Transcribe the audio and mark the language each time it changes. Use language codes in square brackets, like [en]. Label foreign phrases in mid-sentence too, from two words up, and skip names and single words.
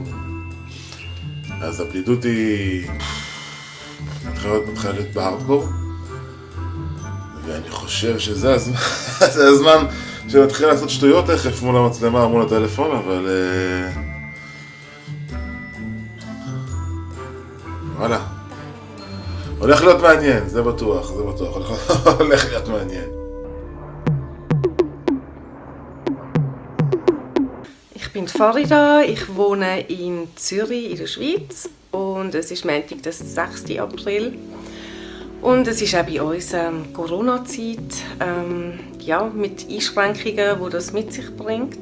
[he] אז הבדידות היא מתחילת בהארדקור, ואני חושב שזה הזמן, זה הזמן שנתחיל לעשות שטויות תכף מול המצלמה, מול הטלפון, אבל... וואלה. הולך להיות מעניין, זה בטוח, הולך להיות מעניין. [de] Ich bin Farida, ich wohne in Zürich in der Schweiz und es ist Montag, der 6. April. Und es ist auch bei uns Corona-Zeit, mit Einschränkungen, die das mit sich bringt.